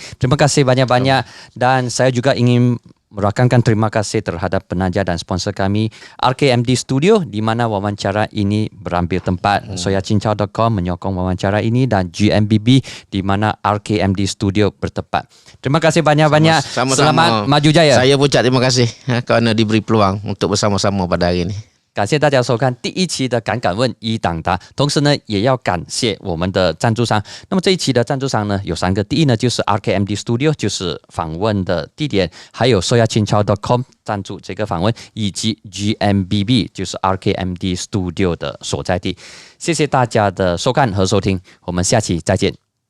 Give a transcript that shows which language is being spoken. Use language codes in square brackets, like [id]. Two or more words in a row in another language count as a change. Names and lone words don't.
[ms] Terima kasih banyak-banyak dan saya juga ingin merakamkan terima kasih terhadap penaja dan sponsor kami RKMD Studio di mana wawancara ini berambil tempat. soyacincau.com menyokong wawancara ini dan GMBB di mana RKMD Studio bertempat. Terima kasih banyak-banyak. Selamat maju jaya. Saya ucap terima kasih kerana diberi peluang untuk bersama-sama pada hari ini. [zh] 感谢大家收看第一期的敢敢问一党答，同时呢，也要感谢我们的赞助商。那么这一期的赞助商呢，有3个，第一呢就是 RKMD Studio， 就是访问的地点，还有 soyacincau.com 赞助这个访问，以及 GMBB 就是 RKMD Studio 的所在地。谢谢大家的收看和收听，我们下期再见。